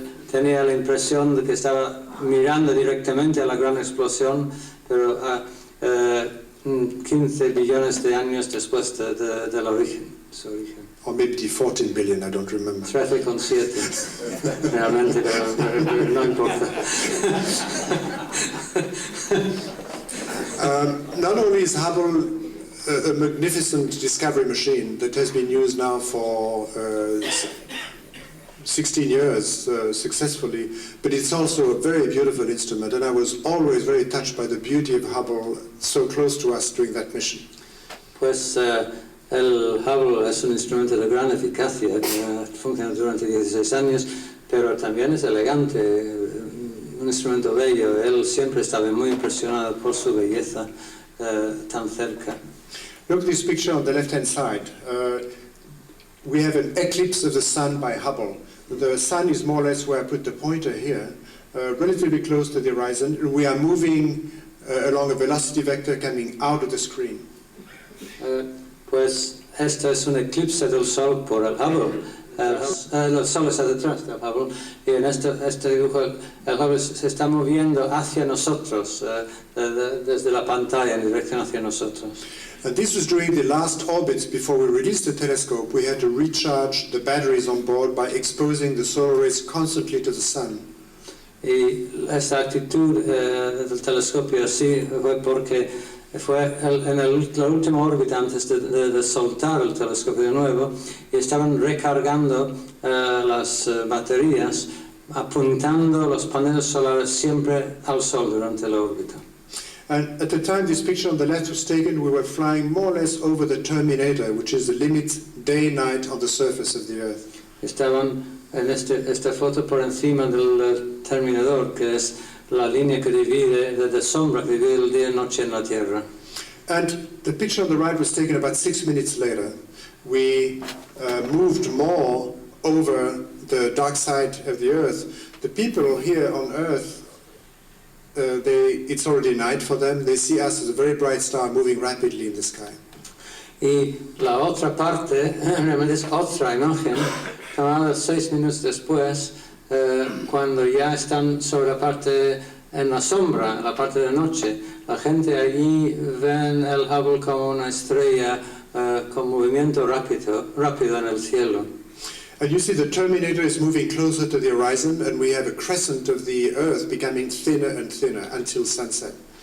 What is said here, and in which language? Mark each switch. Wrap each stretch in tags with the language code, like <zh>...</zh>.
<es>Tenía la impresión de que estaba mirando directamente a la gran explosión, pero 15 billones de años después del origen, su origen.</es> <en>Or maybe 14 billion, I don't remember.</en> <es>13,7, realmente, pero no importa.</es> <en>Not only is Hubble a magnificent discovery machine that has been used now for 16 years successfully, but it's also a very beautiful instrument, and I was always very touched by the beauty of Hubble so close to us during that mission.</en> <es>Pues el Hubble es un instrumento de gran eficacia que ha funcionado durante 16 años, pero también es elegante, un instrumento bello. Él siempre estaba muy impresionado por su belleza tan cerca.</es> <en>Look at this picture on the left-hand side. We have an eclipse of the sun by Hubble. The sun is more or less where I put the pointer here, relatively close to the horizon. We are moving along a velocity vector coming out of the screen.</en> <es>Pues esto es un eclipse del Sol por el Hubble. El Sol está detrás del Hubble y en este dibujo el Hubble se está moviendo hacia nosotros, desde la pantalla en dirección hacia nosotros.</es> <en>And this was during the last orbits before we released the telescope. We had to recharge the batteries on board by exposing the solar rays constantly to the sun.</en> <es>Y esta actitud del telescopio así fue porque fue en la última órbita antes de soltar el telescopio de nuevo y estaban recargando las baterías, apuntando los paneles solares siempre al Sol durante la órbita.</es> <en>And at the time this picture on the left was taken, we were flying more or less over the terminator, which is the limit day-night on the surface of the Earth.</en> <es>Estaban en esta foto por encima del terminador, que es la línea que divide, de sombra que divide el día y noche en la Tierra.</es> <en>And the picture on the right was taken about 6 minutes later. We moved more over the dark side of the Earth. The people here on Earth, it's already night for them. They see us as a very bright star moving rapidly in the sky.</en> <es>Y la otra parte, realmente es otra imagen, tomada 6 minutos después, cuando ya están sobre la parte en la sombra, la parte de noche. La gente allí ven el Hubble como una estrella con movimiento rápido en el cielo.</es> <en>And you see the terminator is moving closer to the horizon, and we have a crescent of the Earth becoming thinner and thinner until sunset.</en>